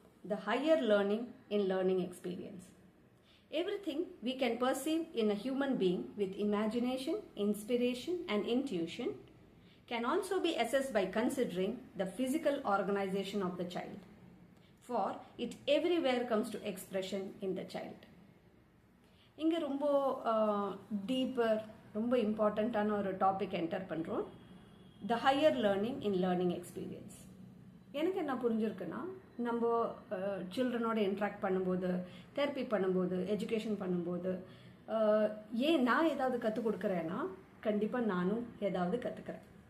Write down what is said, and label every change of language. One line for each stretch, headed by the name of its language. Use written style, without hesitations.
English: The higher learning in learning experience. Everything we can perceive in a human being with imagination, inspiration and intuition can also be assessed by considering the physical organization of the child. For it everywhere comes to expression in the child.
Tamil: இங்க ரொம்ப deeper ரொம்ப இம்பார்ட்டண்ட்டான ஒரு topic enter பண்ணுறோம்.
English: The higher learning in learning experience.
Tamil: எனக்கு என்ன புரிஞ்சிருக்குன்னா, நம்ம சில்ட்ரனோட interact பண்ணும்போது, தெரப்பி பண்ணும்போது, எஜுகேஷன் பண்ணும்போது, ஏன் நான் ஏதாவது கற்றுக் கொடுக்குறேன்னா கண்டிப்பாக நானும் ஏதாவது கற்றுக்கிறேன்.